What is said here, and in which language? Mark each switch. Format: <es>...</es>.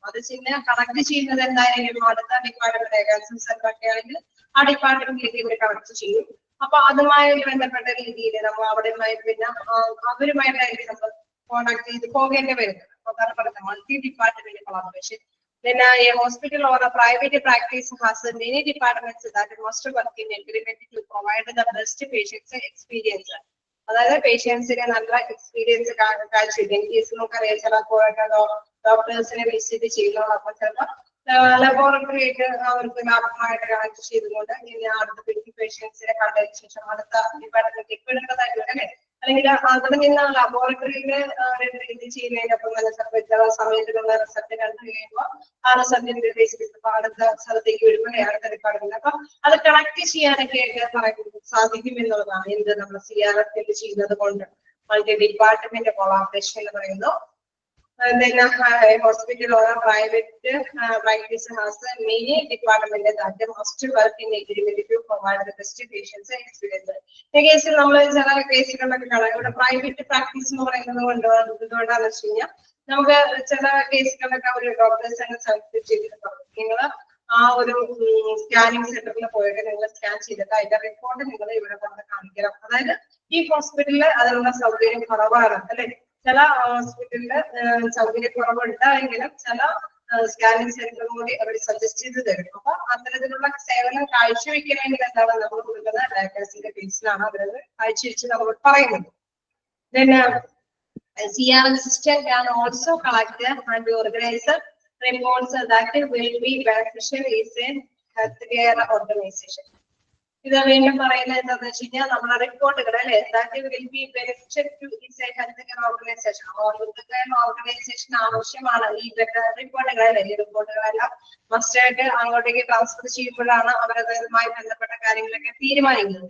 <ml>അത് കണക്ട് ചെയ്യുന്നത് എന്തായാലും അടുത്ത ഡിപ്പാർട്ട്മെന്റ് ക്യാൻസർ സെന്റർ ഒക്കെ ആണെങ്കിൽ ആ ഡിപ്പാർട്ട്മെന്റിലേക്ക് ഇവർ കണക്ട് ചെയ്യും. അപ്പൊ അതുമായി ബന്ധപ്പെട്ട രീതിയിൽ നമ്മൾ അവിടെയുമായി പിന്നെ അവരുമായിട്ടായിരിക്കും നമ്മൾ കോണ്ടാക്ട് ചെയ്ത് പോകേണ്ടി വരുന്നത്. അതാണ് പറയുന്നത് multi department collaboration.</ml> <en>Then a hospital or a private practice has many departments that must work in agreement to provide the best patients experience.</en> <ml>അതായത് പേഷ്യൻസിനെ നല്ല എക്സ്പീരിയൻസ് കാഴ്ചവെക്കും. കേസ് നമുക്കറിയാം ചിലപ്പോൾ ഡോക്ടേഴ്സിനെ വിസിറ്റ് ചെയ്യുന്നു. അപ്പൊ ചിലപ്പോൾ ലബോറട്ടറി ആയിട്ട് അവർക്ക് ലാഭമായിട്ട് കണക്ട് ചെയ്തുകൊണ്ട് ഇനി അടുത്ത പേഷ്യൻസിനെ കണ്ടതിന് ശേഷം അടുത്ത ഡിപ്പാർട്ട്മെന്റ് വിടേണ്ടതായിട്ട് അല്ലെ. അല്ലെങ്കിൽ അവിടെ നിന്ന് ലബോറട്ടറിയിൽ ഇത് ചെയ്യുന്നതിനൊപ്പം ചില സമയത്തിലുള്ള റിസൾട്ട് കണ്ടു കഴിയുമ്പോൾ ആ റിസൾട്ടിന്റെ ബേസിൽ അടുത്ത സ്ഥലത്തേക്ക് വരുമ്പോൾ അടുത്ത ഡിപ്പാർട്ട്മെന്റ് അപ്പൊ അത് കണക്ട് ചെയ്യാനൊക്കെ സാധിക്കും എന്നുള്ളതാണ് എന്ത് നമ്മൾ CRF ചെയ്യുന്നത് കൊണ്ട് മൾട്ടി ഡിപ്പാർട്ട്മെന്റ് കൊളാബറേഷൻ എന്ന് പറയുന്നു.</ml> <en>Then a hospital or a private practice has many departments that must work in agreement to provide the best patients experience.</en> <ml>ഈ കേസിൽ നമ്മൾ ചില കേസുകളിലൊക്കെ കാണാം. ഇവിടെ പ്രൈവറ്റ് പ്രാക്ടീസ് എന്ന് പറയുന്നത് എന്തുകൊണ്ടാണെന്ന് വെച്ച് കഴിഞ്ഞാൽ നമുക്ക് ചില കേസുകളിലൊക്കെ ഒരു ഡോക്ടേഴ്സ് തന്നെ സബ്മിറ്റ് ചെയ്തിട്ടുണ്ടാവും. നിങ്ങൾ ആ ഒരു സ്കാനിങ് സെന്ററിൽ പോയിട്ട് നിങ്ങൾ സ്കാൻ ചെയ്തിട്ട് അതിന്റെ റിപ്പോർട്ട് നിങ്ങൾ ഇവിടെ കൊണ്ട് കാണിക്കണം. അതായത് ഈ ഹോസ്പിറ്റലിൽ അതിനുള്ള സൗകര്യം കുറവാണ് അല്ലെ. ചില ഹോസ്പിറ്റലില് സൗകര്യക്കുറവുണ്ട് എങ്കിലും ചില സ്കാനിങ് സെന്ററും കൂടി അവർ സജസ്റ്റ് ചെയ്ത് തരും. അപ്പൊ അത്തരത്തിലുള്ള സേവനം കാഴ്ചവെക്കണമെങ്കിൽ എന്താണ് നമ്മൾ കൊടുക്കുന്ന ഡയഗ്നോസിന്റെ ബേസിലാണ് അവരത് കാഴ്ചവെച്ച് നമ്മൾ പറയുന്നത്.</ml> <en>Then CRM system can also collect and organize reports that will be beneficial is a healthcare organization.</en> <ml>ഇത് വീണ്ടും പറയുന്നത് എന്താണെന്ന് വെച്ച് കഴിഞ്ഞാൽ നമ്മുടെ റിപ്പോർട്ടുകൾ അല്ലെ</ml> <en>Will be beneficial to health care organisation.</en> <ml>Organisation ആവശ്യമാണ് ഈ റിപ്പോർട്ടുകൾ അല്ലെ. ഈ റിപ്പോർട്ടുകളെല്ലാം മസ്റ്റായിട്ട് അങ്ങോട്ടേക്ക് ട്രാൻസ്ഫർ ചെയ്യുമ്പോഴാണ് അവരതുമായി ബന്ധപ്പെട്ട കാര്യങ്ങളൊക്കെ തീരുമാനിക്കുന്നത്.</ml>